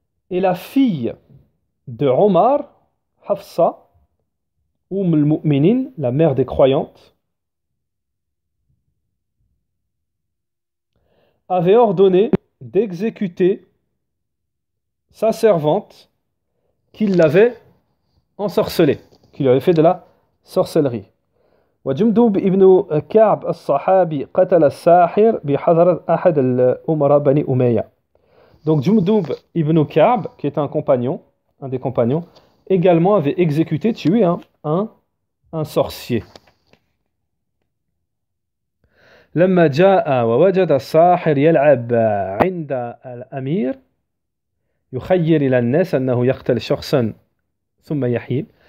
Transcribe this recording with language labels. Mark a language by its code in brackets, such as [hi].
[fr] Et la fille de Omar, Hafsa, al-Mu'minin, la mère des croyantes, avait ordonné d'exécuter sa servante qui l'avait ensorcelée, qui lui avait fait de la sorcellerie. [ar] وجندب ابن كعب الصحابي قتل الساحر بحضرة أحد الأمراء بني أمية. [fr] Donc Jundub ibn Ka'b, qui est un des compagnons, également avait exécuté, tué un sorcier. [ar] لما جاء ووجد الساحر يلعب عند الأمير يخير إلى الناس أنه يقتل شخصا ثم يحيي.